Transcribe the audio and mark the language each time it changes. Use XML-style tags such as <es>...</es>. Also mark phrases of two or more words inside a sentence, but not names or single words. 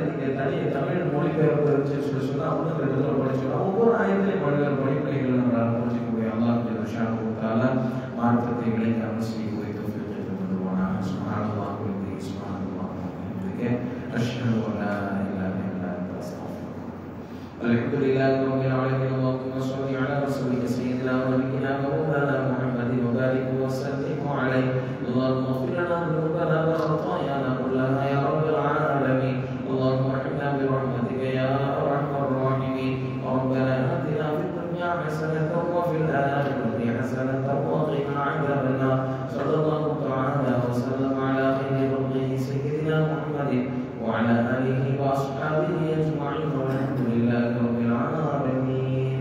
<ta>தமிழ் மொழிபெயர்ப்பு இருந்துச்சுன்னு சொல்லி சொன்னா ஒன்று ரெண்டு தடவை படிச்சோம்னா ஒவ்வொரு ஆயத்திலையும் மொழிகள் படிப்பினைகள் நம்மளால் புரிஞ்சிக்கக்கூடிய அல்லாஹ் மாற்றத்தை விளைக்காமல் செய்யக்கூடிய தௌஃபீக் தருவானாக.</ta> <ar>سبحان الله وبحمده سبحان الله وبحمده أشهد أن لا إله إلا أنت أستغفرك. الحمد لله رب العالمين. اللهم صل على رسولك سيدنا و نبينا و مولانا محمد و بارك و سلم عليه. اللهم اغفر لنا ذنوبنا وخطايانا كلها يا رب العالمين. اللهم ارحمنا برحمتك يا ارحم الراحمين. ربنا آتنا في الدنيا حسنة وفي الآخرة حسنة وقنا عذاب النار. صلى الله تعالى وسلم على خير خلقه سيدنا محمد وعلى آله وأصحابه أجمعين والحمد لله رب العالمين.</ar>